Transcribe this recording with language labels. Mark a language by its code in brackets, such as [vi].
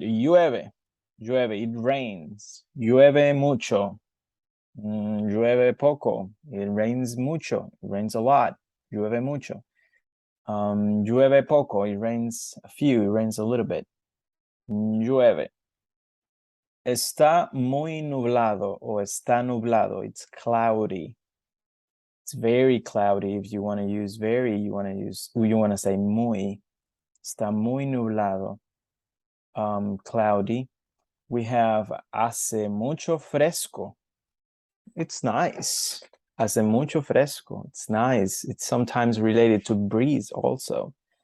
[es] Llueve, llueve, it rains. Llueve mucho. [en] Llueve poco. It rains mucho. It rains a lot. Llueve mucho. [es] Llueve poco. [en] It rains a few. It rains a little bit. [es] Llueve. Está muy nublado o está nublado. [en] It's cloudy. It's very cloudy. If you want to use very, you want to say muy. [es] Está muy nublado. Cloudy. [en] We have hace mucho fresco. It's nice. Hace mucho fresco. It's nice. It's sometimes related to breeze also.